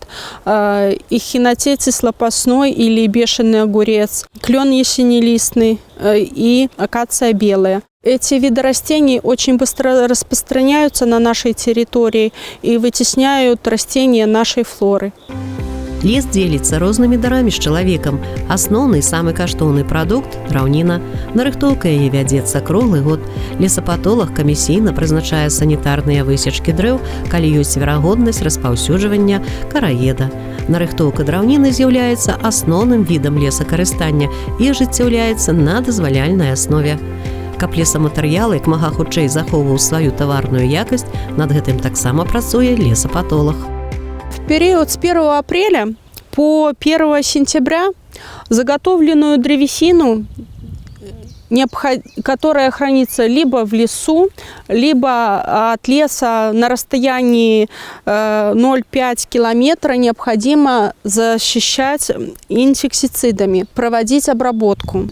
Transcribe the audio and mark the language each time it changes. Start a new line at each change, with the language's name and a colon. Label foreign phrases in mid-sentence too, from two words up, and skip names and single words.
Russian: Эхинотецис лопастной или бешеный огурец, клен ясенелистный и акация белая. Эти виды растений очень быстро распространяются на нашей территории и вытесняют растения нашей флоры.
Belarusian: Лес дзеліцца рознымі дарамі з чалавекам. Асноўны самы каштоўны прадукт – драўніна. Нарыхтоўка яе вядзецца круглы год. Лесапатолаг камісійна прызначае санітарныя высечкі дрэў, калі ёсць верагоднасць распаўсюджвання караеда. Нарыхтоўка драўніны з'яўляецца асноўным відам лесакарыстання і ажыццяўляецца на дазваляльнай аснове. Каб лесаматэрыял як мага хутчэй захоўваў сваю таварную якасць, над гэтым таксама працуе лесапатолаг.
Russian: В период с 1 апреля по 1 сентября заготовленную древесину, которая хранится либо в лесу, либо от леса на расстоянии 0,5 километра, необходимо защищать инсектицидами, проводить обработку.